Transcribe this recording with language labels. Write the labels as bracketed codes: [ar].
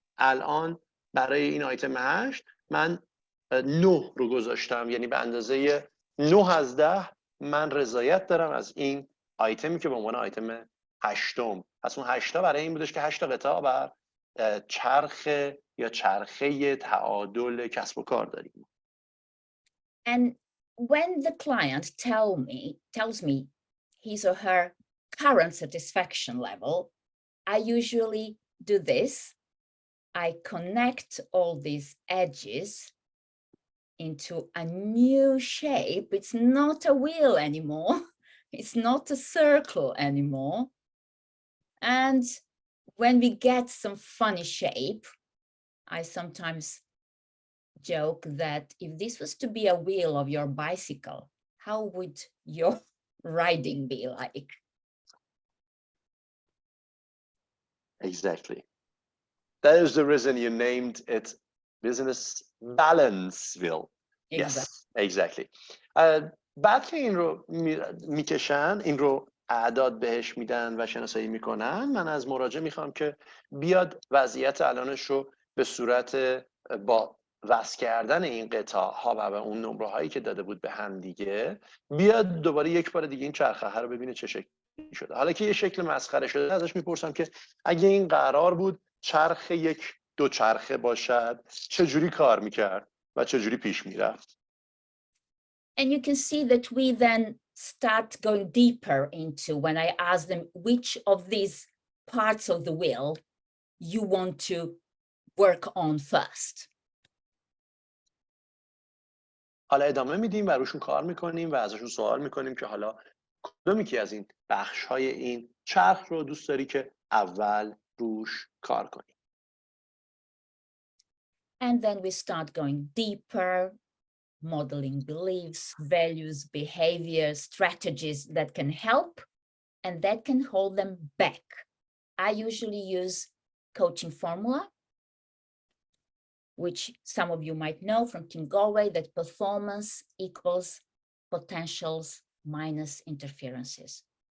[fa] الان برای این آیتم 8 من 9 رو گذاشتم، یعنی به اندازه 9 از 10 من رضایت دارم از این آیتمی که به عنوان آیتم 8م. پس اون 8 برای این بودش که 8 قطاع بر چرخ یا چرخه تعادل کسب و کار داریم. [en] And when the client tells me his or her current satisfaction level, I usually do this. I connect all these edges into a new shape. It's not a wheel anymore. It's not a circle anymore. And when we get some funny shape, I sometimes joke that if this was to be a wheel of your bicycle, how would your riding be like? Exactly. That is the reason you named it business balance wheel. Yes, exactly. [fa] بعد که این رو میکشن، این رو اعداد بهش میدن و شناسایی میکنن، من از مراجع میخوام که بیاد وضعیت الانش رو به صورت با وصل کردن این قطاع ها و به اون نمره هایی که داده بود به هم دیگه، بیاد دوباره یک بار دیگه این چرخه رو ببینه چه شکلی شده. حالا که یه شکل مسخره شده، ازش میپرسم که اگه این قرار بود چرخ یک دو چرخه باشد چه جوری کار میکرد و چه جوری پیش میرفت. [en] And you can see that we then start going deeper into when I ask them which of these parts of the wheel you want to work on first. [fa] حالا ادامه میدیم و روشون کار میکنیم و ازشون سوال میکنیم که حالا کدومی که از این بخش های این چرخ رو دوست داری که اول روش کار کنیم. [en] And then we start going deeper, modeling beliefs, values, behaviors, strategies that can help and that can hold them back. I usually use coaching formula, which some of you might know from Team Galway, that performance equals potentials minus interferences.